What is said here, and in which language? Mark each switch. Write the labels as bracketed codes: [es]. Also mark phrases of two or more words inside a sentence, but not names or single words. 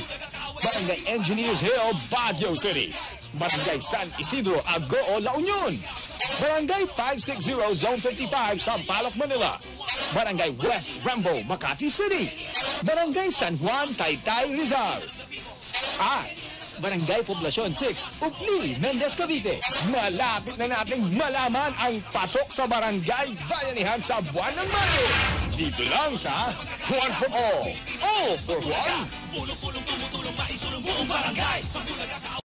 [tl] Barangay Engineers Hill, Baguio City. Barangay San Isidro, Agoo, La Union. Barangay 560, Zone 55, Sampaloc, Manila. Barangay West Rambo, Makati City. Barangay San Juan, Taytay, Rizal. At Barangay Poblacion 6, Upli, Mendez, Cavite. Malapit na nating malaman ang pasok sa Barangay Bayanihan sa buwan ng Mayo. Dito lang sa One for All for One.